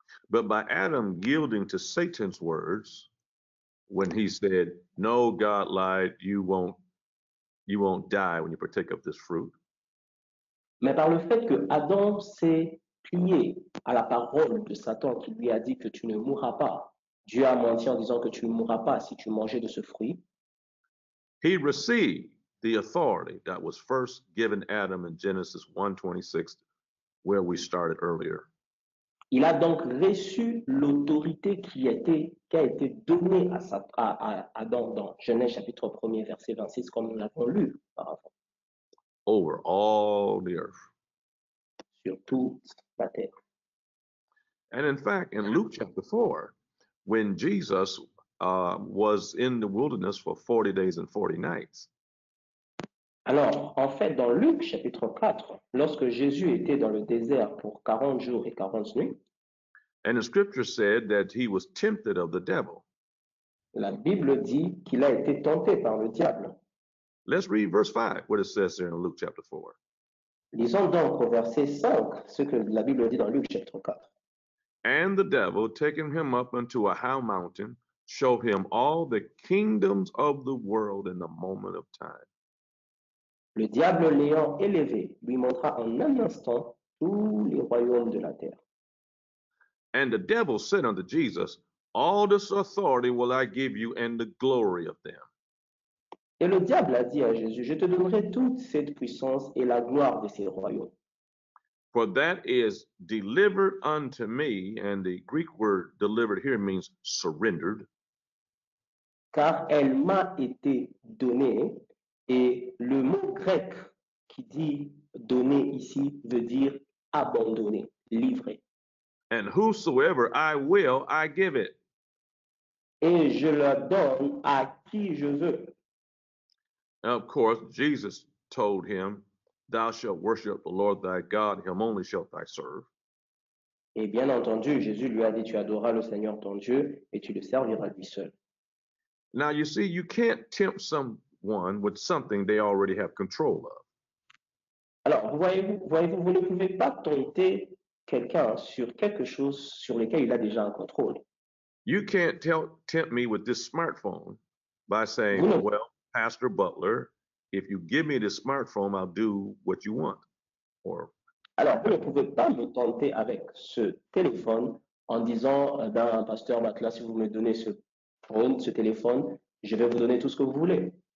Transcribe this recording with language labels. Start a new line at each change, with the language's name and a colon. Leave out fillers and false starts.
English: But by Adam yielding to Satan's words, when he said, "No, God lied, you won't die when you partake of this fruit."
French: Mais par le fait que Adam s'est plié à la parole de Satan qui lui a dit que tu ne mourras pas, Dieu a menti en disant que tu ne mourras pas si tu mangeais de ce fruit.
English: He received the authority that was first given Adam in Genesis 1:26, where we started earlier.
French: Il a donc reçu l'autorité qui a été donnée à Adam dans Genèse chapitre 1er, verset 26, comme nous l'avons lu auparavant,
English: Over all the earth.
French: sur toute la terre.
English: And in fact, in Luke chapter 4, when Jesus was in the wilderness for 40 days and 40 nights,
French: Alors, en fait, dans Luc chapitre 4, lorsque Jésus était dans le désert pour 40 jours et 40 nuits,
English: and the scripture said that he was tempted of the devil.
French: la Bible dit qu'il a été tenté par le diable.
English: Let's read verse 5, what it says there in Luke chapter 4.
French: Lisons donc au verset 5 ce que la Bible dit dans Luc chapitre 4.
English: And the devil, taking him up unto a high mountain, showed him all the kingdoms of the world in a moment of time.
French: Le diable l'ayant élevé lui montra en un instant tous les royaumes de la terre.
English: And the devil said unto Jesus, all this authority will I give you and the glory of them.
French: Et le diable a dit à Jésus, je te donnerai toute cette puissance et la gloire de ces royaumes.
English: For that is delivered unto me, and the Greek word delivered here means surrendered.
French: Car elle m'a été donnée, et le mot grec qui dit donner ici veut dire abandonner, livrer.
English: And whosoever I will, I give it.
French: Et je la donne à qui je veux.
English: Now, of course, Jesus told him, thou shalt worship the Lord thy God, him only shalt thou serve.
French: Et bien entendu, Jésus lui a dit, tu adoreras le Seigneur ton Dieu et tu le serviras lui seul.
English: Now, you see, you can't tempt someone with something they already have control of.
French: Alors, vous ne pouvez pas tenter quelqu'un sur quelque chose sur lequel il a déjà un contrôle.
English: You can't tempt me with this smartphone by saying,
French: Vous ne-
English: well, Pastor Butler, if you give me this smartphone, I'll do what you want. Or,
French: Alors, vous ne pouvez pas me tenter avec ce téléphone en disant, eh ben, pasteur Matla, si vous me donnez ce phone, ce téléphone, je vais vous donner tout ce que vous voulez.